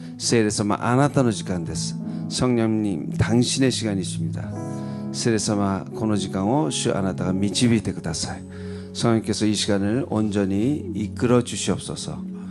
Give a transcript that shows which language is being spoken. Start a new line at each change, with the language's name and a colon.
Japanese: 聖霊様あなたの時間です。
Korean: 성령님 당신의 시간이십니다.
Japanese: 聖霊様この時間を主あなたが導いてください。
Korean: 성령께서 이 시간을 온전히 이끌어 주시옵소서.